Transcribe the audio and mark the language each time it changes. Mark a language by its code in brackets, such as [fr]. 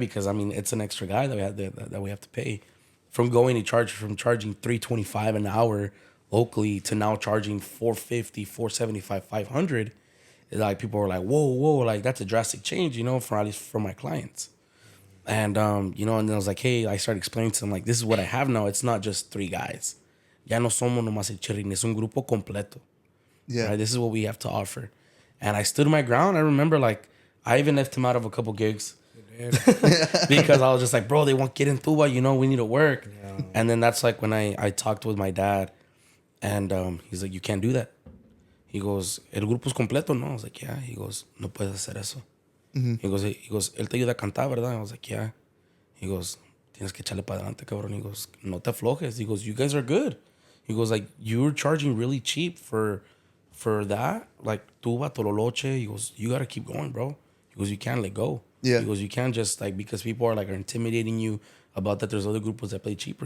[en] Because, I mean, it's an extra guy that we have to pay. From charging $325 an hour locally to now charging $450, $475, $500, like people were like, whoa, like that's a drastic change, you know, for at least for my clients. And you know, and then I was like, hey, I started explaining to them like, this is what I have now. It's not just 3 guys. [es] Ya no somos nomás el chirrin, es un grupo completo. [en] Yeah. Right? This is what we have to offer. And I stood my ground. I remember like I even left him out of a couple gigs because I was just like, bro, they won't get in Tuba, you know, we need to work. Yeah. And then that's like when I talked with my dad, and he's like, you can't do that. He goes, [es] el grupo es completo, no? [en] I was like, yeah. He goes, [es] no puedes hacer eso. He goes, él te ayuda a cantar, ¿verdad? [en] I was like, yeah. He goes, [es] tienes que echarle para adelante, cabrón. He goes, no te aflojes. [en] He goes, you guys are good. He goes, like, you were charging really cheap for that. Like, tuba, tololoche. He goes, you got to keep going, bro. He goes, you can't let go. Yeah. He goes, you can't just, like, because people are, like, are intimidating you about that there's other grupos that play cheaper.